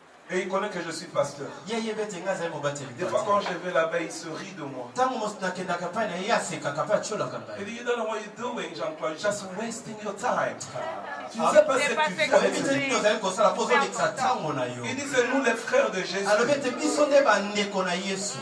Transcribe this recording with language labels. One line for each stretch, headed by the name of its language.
French: Et il connaît que je suis pasteur. Des fois quand je vais là-bas, il se rit de moi.
English: Il dit, you don't know what you're doing, Jean-Claude. You're just wasting your time.
French: Tu ne sais pas ce que tu fais. Il dit c'est nous les frères de Jésus.